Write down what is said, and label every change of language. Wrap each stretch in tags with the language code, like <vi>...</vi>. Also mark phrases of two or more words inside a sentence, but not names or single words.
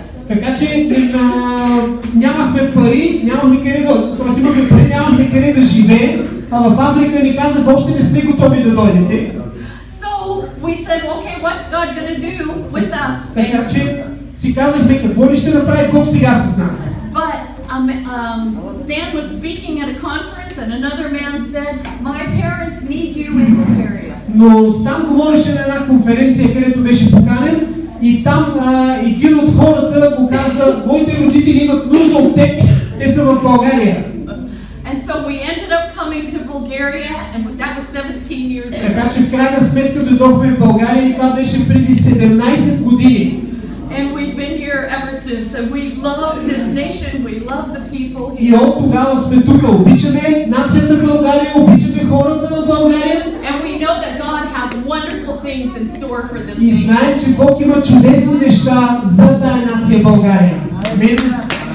<bg>Така че нямахме пари, нямахме къде имахме пари, нямахме къде да живеем, а в Африка ни казаха: "Още не сте готови да дойдете."</bg> <en>So we said, "Okay, what's God going to do with us?"</en> <bg>Така че си казахме какво ли ще направи Бог сега с нас.</bg> <en>But Stan was speaking at a conference and another man said, my parents need you in Bulgaria.</en> <bg>Но Стан говореше на една конференция, където беше поканен и там един от хората му каза, моите родители имат нужда от теб, те са в България.</bg> <en>And so we ended up coming to Bulgaria and that was 17 years ago.</en> <bg>Така че в крайна сметка дойдохме в България и това беше преди 17 години.</bg> <en>And we've been here ever since, and we love this nation, we love the people here.</en> <bg>И от тогава сме тук. Обичаме нацията България, обичаме хората на България.</bg> <en>And we know that God has wonderful things in store for this</en> <bg>И</bg> <en>nation.</en> <bg>знаем, че Бог има чудесни неща за тая нация България. Амин.</bg>